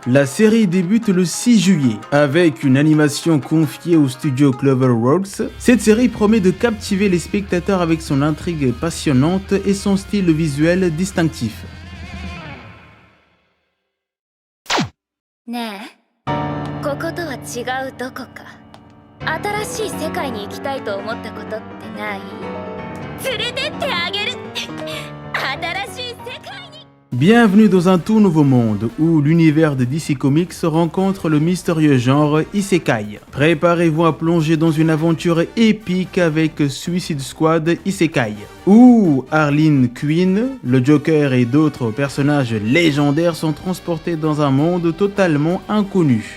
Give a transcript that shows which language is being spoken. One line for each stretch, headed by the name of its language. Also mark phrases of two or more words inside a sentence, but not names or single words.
French: La série débute le 6 juillet. Avec une animation confiée au studio Cloverworks, cette série promet de captiver les spectateurs avec son intrigue passionnante et son style visuel distinctif.
Japanese: ねえ、こことは違うどこか。新しい世界に行きたいと思ったことってない？連れてってあげる。新しい世界に。
French: Bienvenue dans un tout nouveau monde où l'univers de DC Comics rencontre le mystérieux genre Isekai. Préparez-vous à plonger dans une aventure épique avec Suicide Squad Isekai, où Harleen Quinn, le Joker et d'autres personnages légendaires sont transportés dans un monde totalement inconnu.